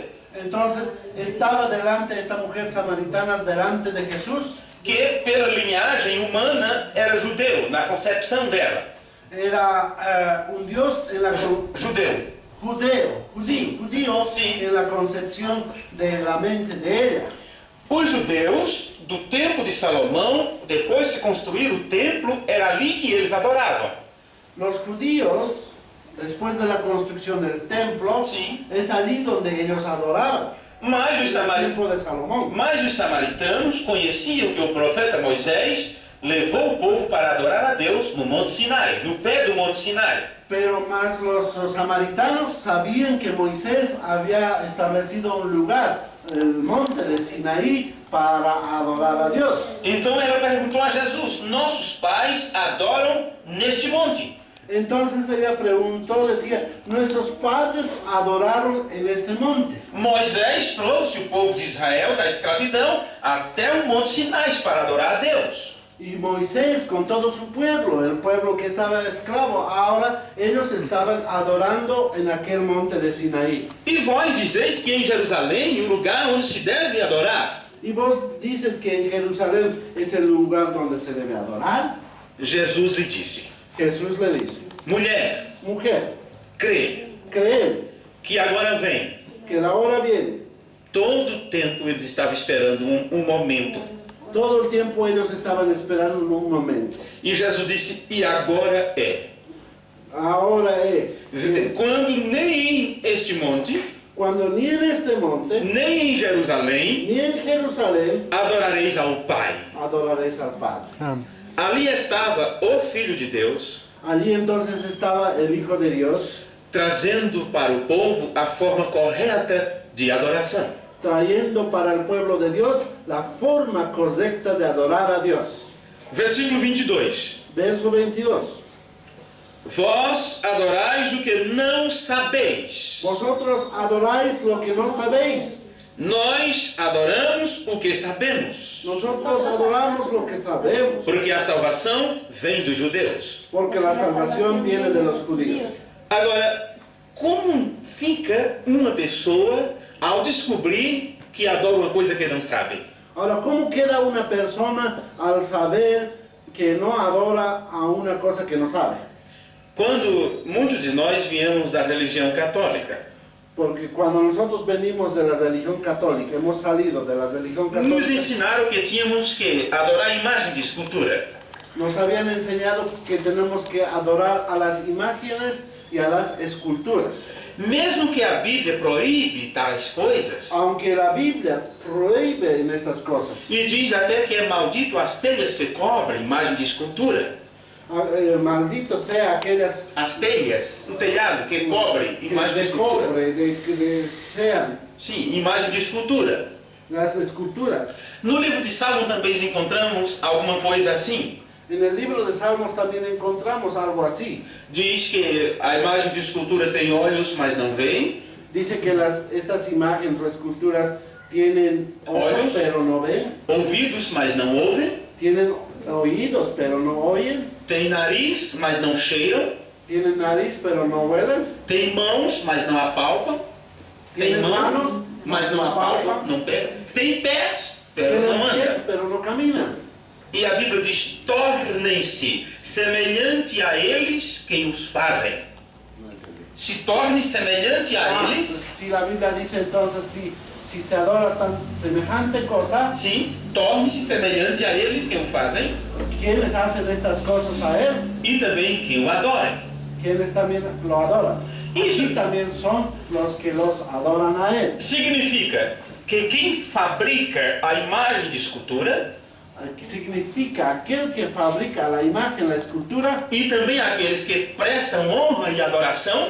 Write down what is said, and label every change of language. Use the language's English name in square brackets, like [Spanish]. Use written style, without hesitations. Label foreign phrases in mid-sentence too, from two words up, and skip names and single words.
[Spanish] entonces estaba delante esta mujer samaritana delante de Jesús, [Portuguese] que pela linhagem humana era judeu, na concepção dela. [Spanish] era un Dios en la [Portuguese] Judeu. [Spanish] judío Sí. en la concepción de la mente de ella. [Portuguese] Os judeus do tempo de Salomão, depois de construir o templo, era ali que eles adoravam. [Spanish] Los judíos, después de la construcción del templo, Sí. es allí donde ellos adoraban. [Portuguese] Mas os, [Spanish] En el tiempo de Salomón. [Portuguese] Mas os samaritanos conheciam que o profeta Moisés levou o povo para adorar a Deus no Monte Sinai, no pé do Monte Sinai. [Spanish] Pero más los samaritanos sabían que Moisés había establecido un lugar, el monte de Sinaí, para adorar a Dios. [Portuguese] Então ela perguntou a Jesus: Nossos pais adoram neste monte. [Spanish] Entonces ella preguntó, decía, nuestros padres adoraron en este monte. [Portuguese] Moisés trouxe o povo de Israel da escravidão até o Monte Sinai para adorar a Deus. [Spanish] Y Moisés con todo su pueblo, el pueblo que estaba esclavo, ahora ellos estaban adorando en aquel monte de Sinaí. [Portuguese] E vós dizeis que em Jerusalém o lugar onde se deve adorar. [Spanish] Y vos dices que en Jerusalén es el lugar donde se debe adorar. [Portuguese] Jesus lhe disse: [Spanish] Jesús le dice, [Portuguese] Mulher, [Spanish] mujer, [Portuguese] crê [Spanish] creen [Portuguese] que agora vem. [Spanish] que la hora viene. [Portuguese] Todo o tempo eles estavam esperando um momento. [Spanish] Todo el tiempo ellos estaban esperando un momento. [Portuguese] E Jesus disse: E agora é. [Spanish] Ahora es. [Portuguese] Quando nem em este monte, [Spanish] Cuando ni en este monte, [Portuguese] nem em Jerusalém, [Spanish] ni en Jerusalén, [Portuguese] adorareis ao Pai. [Spanish] adoraréis al Padre. [Portuguese] Amém. Ali estava o Filho de Deus, [Spanish] Allí entonces estaba el Hijo de Dios, [Portuguese] trazendo para o povo a forma correta de adoração. [Spanish] trayendo para el pueblo de Dios la forma correcta de adorar a Dios. [Portuguese] Versículo 22. [Spanish] Verso 22. [Portuguese] Vós adorais o que não sabeis. [Spanish] Vosotros adoráis lo que no sabéis. [Portuguese] Nós adoramos o que sabemos. [Spanish] Nosotros adoramos lo que sabemos. [Portuguese] Porque a salvação vem dos judeus. [Spanish] Porque la salvación viene de los judíos. [Portuguese] Agora, como fica uma pessoa ao descobrir que adora uma coisa que não sabe? [Spanish] Ahora, ¿cómo queda una persona al saber que no adora a una cosa que no sabe? [Portuguese] Quando muitos de nós viemos da religião católica, [Spanish] Porque cuando nosotros venimos de la religión católica, hemos salido de la religión nos católica, [Portuguese] ensinaram que tínhamos que adorar a imagem de escultura. [Spanish] nos habían enseñado que tenemos que adorar a las imágenes y a las esculturas. [Portuguese] Mesmo que a Bíblia proíbe tais coisas, [Spanish] Aunque la Biblia prohíbe en estas cosas, [Portuguese] e diz até que é maldito as telhas que cobrem imagem de escultura. [Spanish] maldito sea aquellas [Portuguese] As telhas, o telhado que cobre imagem de de escultura. [Spanish] cobre, sean [Portuguese] Sim, imagem de escultura. [Spanish] las esculturas. [Portuguese] No livro de Salmo também encontramos alguma coisa assim. [Spanish] En el libro de Salmos también encontramos algo así. [Portuguese] Diz que a imagem de escultura tem olhos, mas não veem. [Spanish] Dice que estas imágenes o esculturas tienen ojos Ojos. pero no ven, [Portuguese] Ouvidos, mas não ouvem. [Spanish] tienen oídos pero no oyen, [Portuguese] Tem nariz, mas não cheiram. [Spanish] tienen nariz pero no huelen, [Portuguese] Tem mãos, mas não apalpam. Tem [Spanish] tienen [Portuguese] mãos, [Spanish] manos [Portuguese] mas não apalpam, não pegam. Tem pés, [Spanish] pero tienen [Portuguese] não [Spanish] pies [Portuguese] andam. [Spanish] pero no caminan. [Portuguese] E a Bíblia diz: tornem-se semelhante a eles quem os fazem. Se torne semelhante a eles. [Spanish] Si la Biblia dice entonces si se adora tan semejante cosa, [Portuguese] Sim, torne-se semelhante a eles quem o fazem [Spanish] ¿quiénes hacen estas cosas a él? [Portuguese] e também quem o adorem. [Spanish] ¿Quiénes también lo adoran? Eso. Y también son los que los adoran a él. [Portuguese] Significa que quem fabrica a imagem de escultura [Spanish] Que significa aquel que fabrica la imagen, la escultura, [Portuguese] e também aqueles que prestam honra e adoração